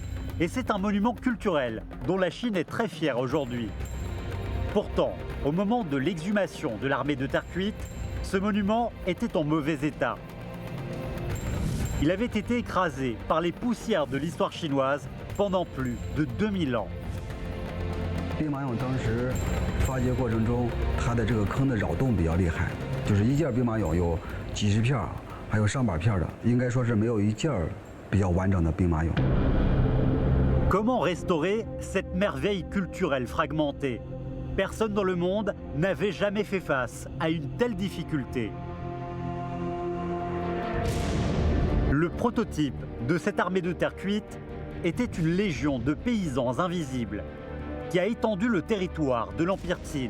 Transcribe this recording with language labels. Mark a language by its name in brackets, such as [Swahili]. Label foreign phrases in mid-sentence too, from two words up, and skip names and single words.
[French] Et c'est un monument culturel dont la Chine est très fière aujourd'hui. Pourtant, au moment de l'exhumation de l'armée de terre cuite, ce monument était en mauvais état. Il avait été écrasé par les poussières de l'histoire chinoise pendant plus de 2000 ans. [Chinese] 兵马俑当时发掘过程中，它的这个坑的扰动比较厉害，就是一件兵马俑有几十片，还有上百片的，应该说是没有一件比较完整的兵马俑。 [French] Comment restaurer cette merveille culturelle fragmentée? Personne dans le monde n'avait jamais fait face à une telle difficulté. Le prototype de cette armée de terre cuite était une légion de paysans invisibles qui a étendu le territoire de l'Empire Qin.